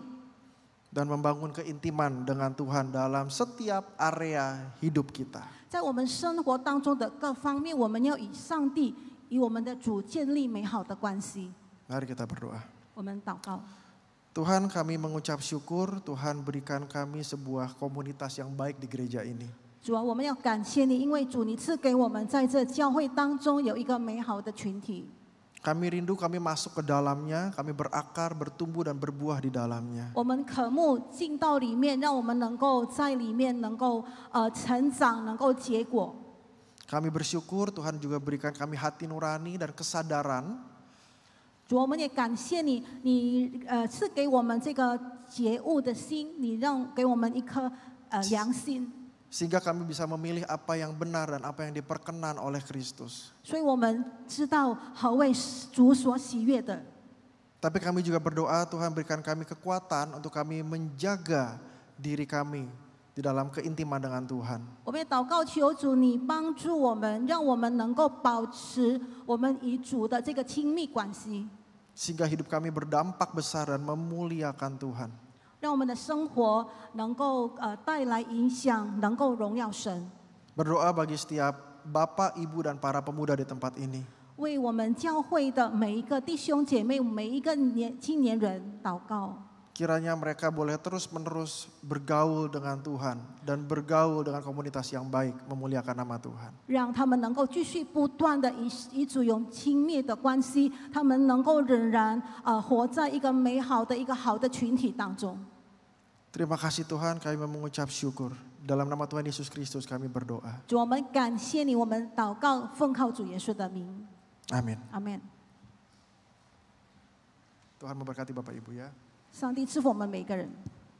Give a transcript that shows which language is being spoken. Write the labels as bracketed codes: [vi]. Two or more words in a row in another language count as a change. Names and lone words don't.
[id] Dan membangun keintiman dengan Tuhan dalam setiap area hidup kita. [zh] 在我们生活当中的各方面，我们要与上帝、与我们的主建立美好的关系。 [id] Mari kita berdoa. [zh] 我们祷告， [id] Tuhan, kami mengucap syukur, Tuhan berikan kami sebuah komunitas yang baik di gereja ini. [zh] 主啊，我们要感谢你，因为主你赐给我们在这教会当中有一个美好的群体。 [id] Kami rindu kami masuk ke dalamnya, kami berakar, bertumbuh dan berbuah di dalamnya. [zh] 我们渴慕进到里面，让我们能够在里面能够成长，能够结果。 [id] Kami bersyukur Tuhan juga berikan kami hati nurani dan kesadaran [zh] 主，我们也感谢你，你赐给我们这个觉悟的心，你给我们一颗良心， [id] sehingga kami bisa memilih apa yang benar dan apa yang diperkenan oleh Kristus. [zh] 所以我们知道何为主所喜悦的。 [id] Tapi kami juga berdoa Tuhan berikan kami kekuatan untuk kami menjaga diri kami di dalam keintiman dengan Tuhan. [zh] 我们也祷告求主，你帮助我们，让我们能够保持我们与主的这个亲密关系， [id] Sehingga hidup kami berdampak besar dan memuliakan Tuhan. [zh] 让我们的生活能够带来影响，能够荣耀神。 [id] Berdoa bagi setiap bapak, ibu dan para pemuda di tempat ini. [zh] 为我们教会的每一个弟兄姐妹，每一个青年人祷告。 [id] Kiranya mereka boleh terus-menerus bergaul dengan Tuhan dan bergaul dengan komunitas yang baik, memuliakan nama Tuhan. [zh] 让他们能够继续不断的与主有亲密的关系，他们能够仍然活在一个美好的好的群体当中。 [id] Terima kasih Tuhan, kami mengucap syukur. Dalam nama Tuhan Yesus Kristus kami berdoa. [zh] 主，我们感谢你，我们祷告，奉靠主耶稣的名， [id] Amin. [zh] 阿门。 [id] Tuhan memberkati Bapak Ibu ya. [zh] 上帝赐福我们每个人。